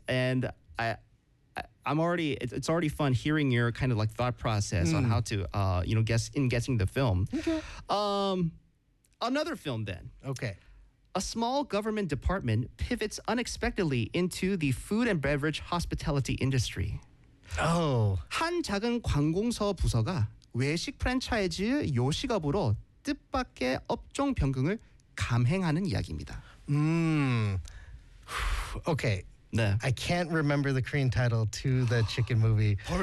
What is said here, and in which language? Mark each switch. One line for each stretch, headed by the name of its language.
English: And it's already fun hearing your kind of like thought process on how to, you know, guessing the film. Okay. Another film then. Okay. A small government department pivots unexpectedly into the food and beverage hospitality industry. Oh.
Korean: 한 작은 관공서 부서가 외식 프랜차이즈 요식업으로 뜻밖의 업종 변경을 감행하는 이야기입니다.
English: Okay.
Korean: 네.
English: I can't remember the Korean title to the chicken movie.